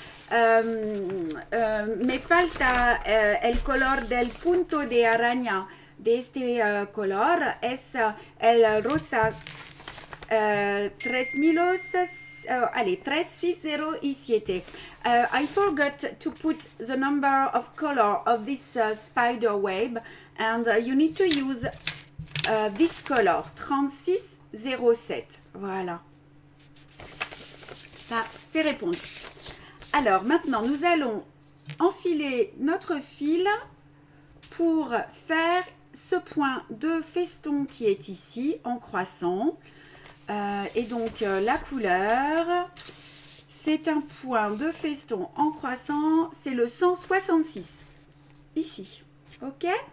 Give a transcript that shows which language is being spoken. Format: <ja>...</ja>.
<es>Me falta el color del punto de araña de este color es el rosa 3607.</es> <en>I forgot to put the number of color of this spider web and you need to use this color 3607.</en> <fr>Voilà, ça c'est répondu. Alors, maintenant, nous allons enfiler notre fil pour faire ce point de feston qui est ici, en croissant. Et donc, la couleur, c'est un point de feston en croissant, c'est le 166, ici. OK?</fr>